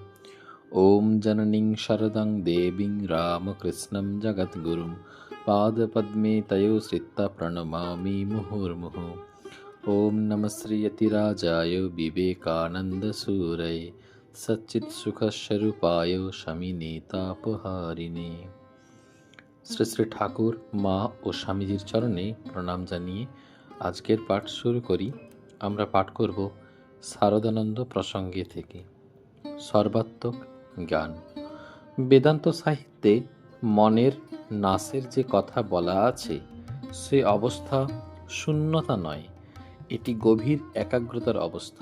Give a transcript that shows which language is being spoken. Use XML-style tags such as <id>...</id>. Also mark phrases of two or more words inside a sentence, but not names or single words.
<sa>ॐ जननीं शरदं देवीं रामकृष्णं जगद्गुरुं पादपद्मे तयो श्रित्वा प्रणमामि मुहुर्मुहुः। ॐ नमः श्रीयतिराजाय विवेकानन्दसूरये सच्चित्सुखस्वरूपाय शमिने तापहारिणे।</sa> <bn>শ্রী শ্রী ঠাকুর, মা ও স্বামীজির চরণে প্রণাম জানিয়ে আজকের পাঠ শুরু করি। আমরা পাঠ করব শারদানন্দ প্রসঙ্গে থেকে সর্বাত্মক জ্ঞান। বেদান্ত সাহিত্যে মনের নাশের যে কথা বলা আছে, সে অবস্থা শূন্যতা নয়, এটি গভীর একাগ্রতার অবস্থা।</bn>